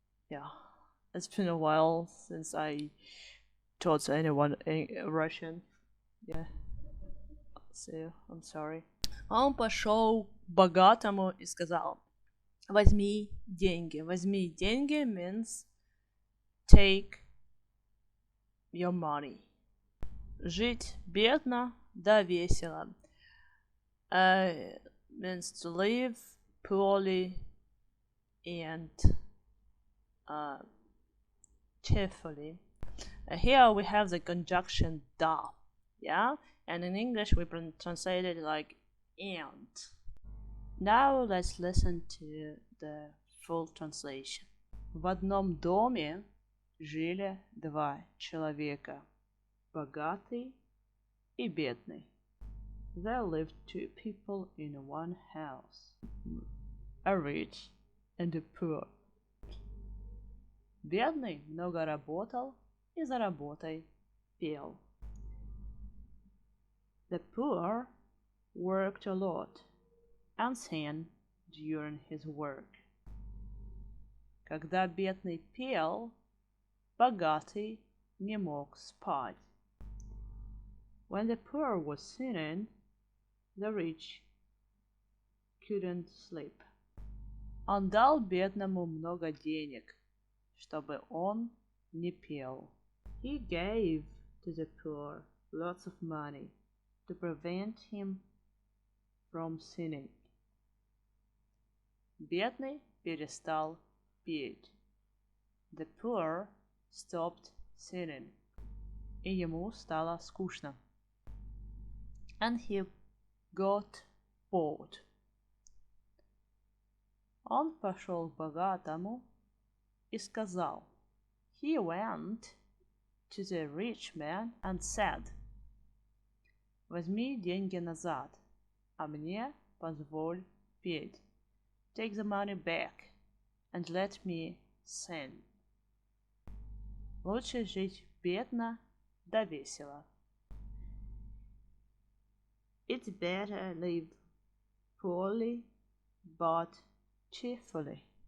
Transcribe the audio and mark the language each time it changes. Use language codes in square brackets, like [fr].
[en] Yeah, it's been a while since I taught anyone Russian. Yeah, so I'm sorry. [ru] Он пошел к богатому и сказал: возьми деньги. Возьми деньги [en] means take your money. [ru] Жить бедно, да весело. [en] Means to live poorly and cheerfully. Here we have the conjunction da, yeah, and in English we translate it like and. Now let's listen to the full translation. [ru] В одном доме жили два человека, богатый и бедный. [en] There lived two people in one house, a rich and a poor. [ru] Бедный много работал и за работой пел. [en] The poor worked a lot and sang during his work. [ru] Когда бедный пел, богатый не мог спать. [en] When the poor was singing, the rich couldn't sleep. [ru] Он дал бедному много денег, чтобы он не пел. [en] He gave to the poor lots of money to prevent him from sinning. [ru] Бедный перестал петь. [en] The poor stopped singing. [ru] И ему стало скучно. [en] And he got bored. [ru] Он пошел к богатому и сказал. [en] He went to the rich man and said, [ru] возьми деньги назад, а мне позволь петь. [en] Take the money back and let me sing. [ru] Лучше жить бедно да весело. [en] It's better live poorly but cheerfully.